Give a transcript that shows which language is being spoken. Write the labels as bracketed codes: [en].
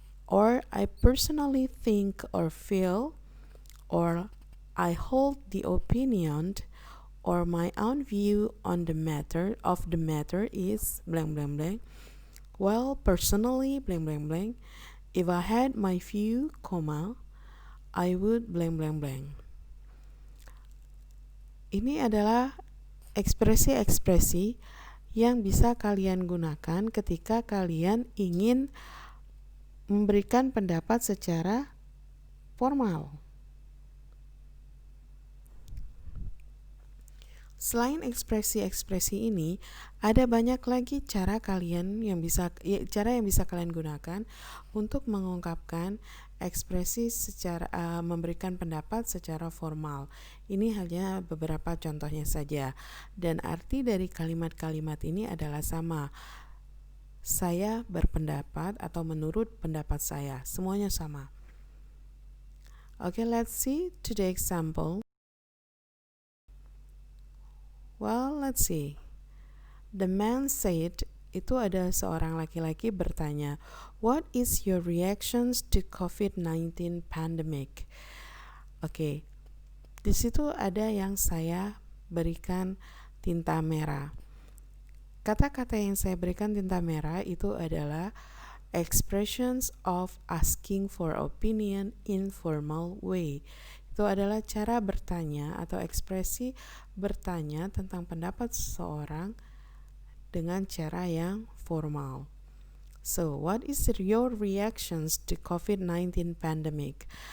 [en] or I personally think or feel, or I hold the opinion, or my own view on the matter is blank blank blank. Well, personally blank blank blank. If I had my view, I would blank blank blank. [id] Ini adalah ekspresi-ekspresi yang bisa kalian gunakan ketika kalian ingin memberikan pendapat secara formal. Selain ekspresi-ekspresi ini, ada banyak lagi cara yang bisa kalian gunakan untuk mengungkapkan ekspresi secara memberikan pendapat secara formal. Ini hanya beberapa contohnya saja, dan arti dari kalimat-kalimat ini adalah sama. Saya berpendapat atau menurut pendapat saya, semuanya sama. [en] Okay, let's see to the example. Well, let's see. The man said, [id] itu ada seorang laki-laki bertanya, [en] what is your reactions to COVID-19 pandemic? [id] Oke, di situ ada yang saya berikan tinta merah. Kata-kata yang saya berikan tinta merah itu adalah [en] expressions of asking for opinion in formal way. [id] Itu adalah cara bertanya atau ekspresi bertanya tentang pendapat seseorang dengan cara yang formal. [en] So, what is your reactions to COVID-19 pandemic?